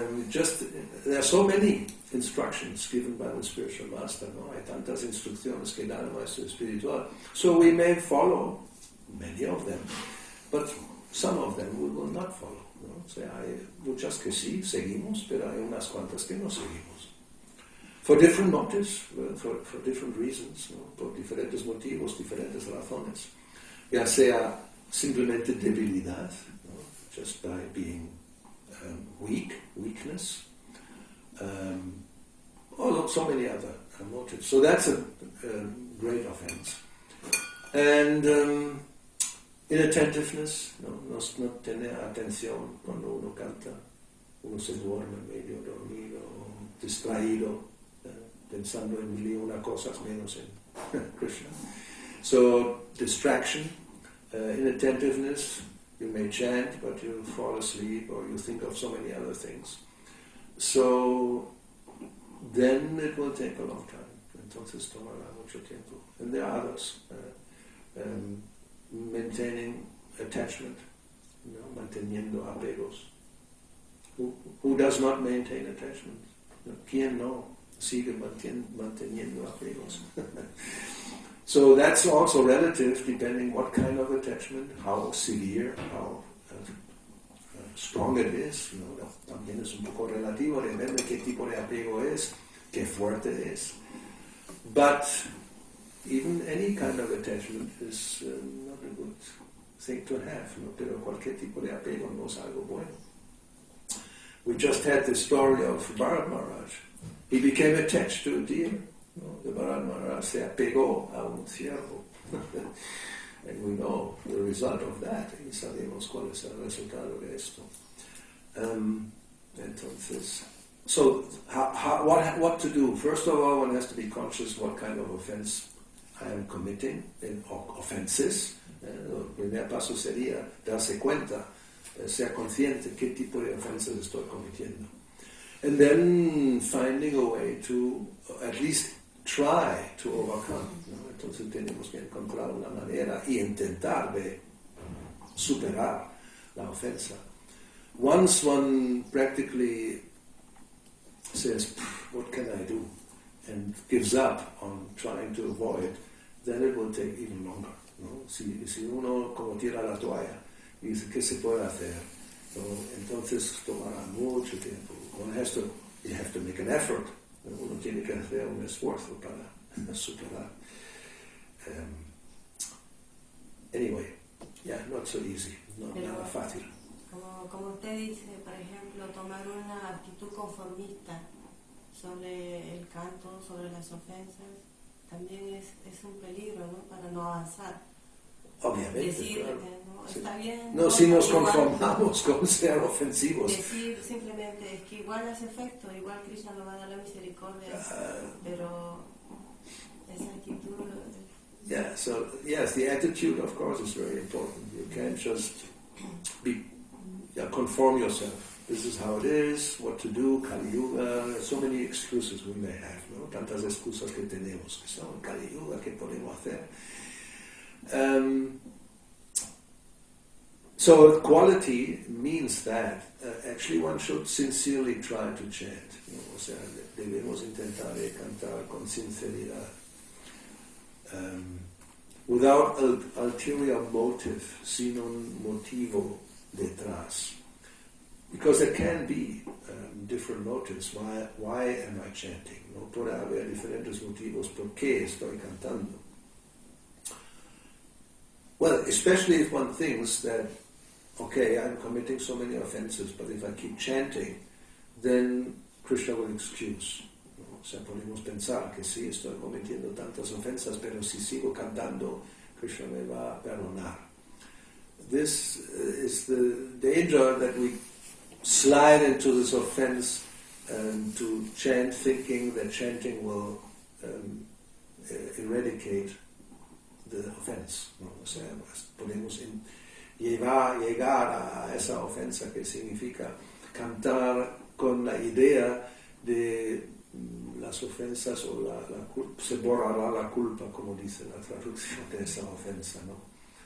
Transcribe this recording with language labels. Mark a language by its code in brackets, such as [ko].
[en] There are so many instructions given by the spiritual master, ¿no? [es] Hay tantas instrucciones que da el maestro espiritual. [en] So we may follow many of them, but some of them we will not follow, ¿no? [es] O sea, hay muchas que sí seguimos, pero hay unas cuantas que no seguimos. [en] For different motives, for different reasons, ¿no? [es] Por diferentes motivos, diferentes razones. Ya sea simplemente debilidad, ¿no? [en] Just by being weakness, or so many other motives. So that's a great offense. And inattentiveness, [es] no tener atención cuando uno canta, uno se duerme medio dormido, distraído, pensando en mil y una cosas menos en Krishna. [en] So distraction, inattentiveness. You may chant, but you'll fall asleep, or you think of so many other things. So then it will take a long time. [es] Entonces tomará mucho tiempo. [en] And there are others. Maintaining attachment, [es] manteniendo apegos. [en] Who does not maintain attachment? [es] ¿Quién no sigue manteniendo apegos? [en] So that's also relative, depending what kind of attachment, how severe, how strong it is. [es] También es un poco relativo, depende qué tipo de apego es, qué fuerte es. [en] But even any kind of attachment is not a good thing to have, ¿no? [es] Pero cualquier tipo de apego no es algo bueno. [en] We just had the story of Bharat Maharaj. He became attached to a deer. ¿No? The Bharat Maharaj [es] se apegó a un ciervo. [en] And we know the result of that. [es] Y sabemos cuál es el resultado de esto. [en] Entonces, so what to do? First of all, one has to be conscious what kind of offense I am committing, offenses. [es] El primer paso sería darse cuenta, ser consciente qué tipo de ofensas estoy cometiendo. [en] And then finding a way to at least try to overcome. [es] ¿No? Entonces tenemos que encontrar una manera y intentar de superar la ofensa. [en] Once one practically says, what can I do? And gives up on trying to avoid, then it will take even longer. [es] ¿No? Si uno como tira la toalla y dice, ¿qué se puede hacer? ¿No? Entonces tomará mucho tiempo. [en] You have to make an effort. [es] ¿No? Uno tiene que hacer un esfuerzo para superar. [en] Anyway, yeah, not so easy, [es] nada fácil. Como usted dice, por ejemplo, tomar una actitud conformista sobre el canto, sobre las ofensas, también es un peligro, ¿no? Para no avanzar. Obviamente, decir, claro. ¿no? Sí. Está bien. No, si nos conformamos con ser ofensivos. Decir simplemente, es que igual hace efecto, igual Krishna nos va a dar la misericordia, pero esa actitud... [en] Yeah, so, yes, the attitude, of course, is very important. You can't just conform yourself. This is how it is, what to do, Kali-yoga, so many excuses we may have, ¿no? [es] Tantas excusas que tenemos, que son Kali-yoga, ¿qué podemos hacer? [en] So quality means that actually one should sincerely try to chant. [es] ¿No? O sea, debemos intentar cantar con sinceridad. [en] Without ulterior motive, [es] sin un motivo detrás. [en] Because there can be different motives. Why am I chanting? ¿No? [es] Puede haber diferentes motivos por qué estoy cantando. [en] Well, especially if one thinks that, okay, I'm committing so many offenses, but if I keep chanting, then Krishna will excuse. [es] ¿No? O sea, podemos pensar que sí, estoy cometiendo tantas ofensas, pero si sigo cantando, Krishna me va a perdonar. [en] This is the danger that we slide into this offense to chant, thinking that chanting will eradicate the offense. [es] ¿No? O sea, podemos llegar a esa ofensa que significa cantar con la idea de las ofensas o la culpa, se borrará la culpa, como dice la traducción de esa ofensa, ¿no?